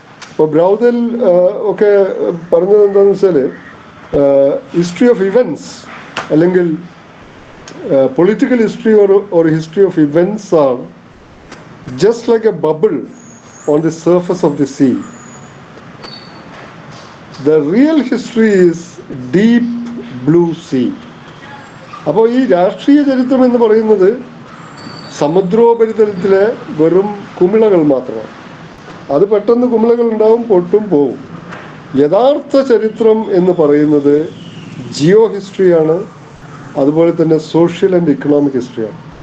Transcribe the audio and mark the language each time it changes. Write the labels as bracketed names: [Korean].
[Malayalam] അപ്പോൾ ബ്രൗദൽ ഒക്കെ പറഞ്ഞത് എന്താണെന്ന് വെച്ചാൽ, [English] History of events അല്ലെങ്കിൽ political history or history of events are just like a bubble on the surface of the sea. The real history is deep blue sea. [Malayalam] അപ്പോൾ ഈ രാഷ്ട്രീയ ചരിത്രം എന്ന് പറയുന്നത് സമുദ്രോപരിതലത്തിലെ വെറും കുമിളകൾ മാത്രമാണ്. അത് പെട്ടെന്ന് കുമിളകൾ ഉണ്ടാവും, പൊട്ടും പോവും. യഥാർത്ഥ ചരിത്രം എന്ന് പറയുന്നത് ജിയോ ഹിസ്റ്ററിയാണ്, അതുപോലെ തന്നെ സോഷ്യൽ ആൻഡ് ഇക്കണോമിക് ഹിസ്റ്ററിയാണ്.